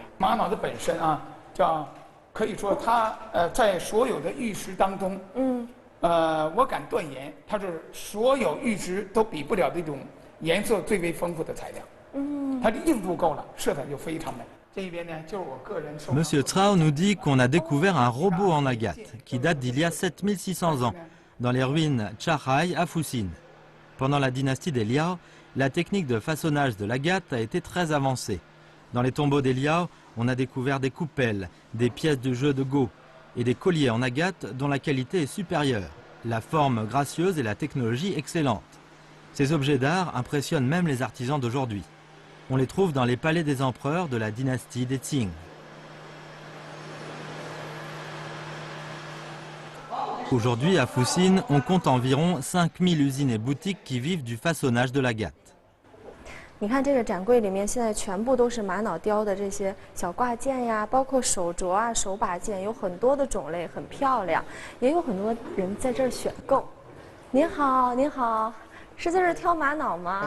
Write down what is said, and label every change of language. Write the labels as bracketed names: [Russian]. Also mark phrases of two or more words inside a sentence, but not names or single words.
[Chinese] 玛瑙的本身啊，可以说它在所有的玉石当中，我敢断言，它是所有玉石都比不了这种颜色最为丰富的材料。它的硬度够了，色彩就非常美。这一边呢，就是我个人。 [French] Monsieur Tsao nous dit qu'on a découvert un robot en agate qui date d'il y a 7600 ans, dans les ruines Charai à Fuxin. Pendant la dynastie des Liao, la technique de façonnage de l'agate a été très avancée. Dans les tombeaux des Liao, on a découvert des coupelles, des pièces de jeu de Go et des colliers en agate dont la qualité est supérieure, la forme gracieuse et la technologie excellente. Ces objets d'art impressionnent même les artisans d'aujourd'hui. On les trouve dans les palais des empereurs de la dynastie des Qing. Aujourd'hui, à Fuxin, on compte environ 5000 usines et boutiques qui vivent du façonnage de l'agate. [Chinese] 你看这个展柜里面，现在全部都是玛瑙雕的这些小挂件呀，包括手镯啊、手把件，有很多的种类，很漂亮，也有很多人在这儿选购。您好，您好，是在这儿挑玛瑙吗？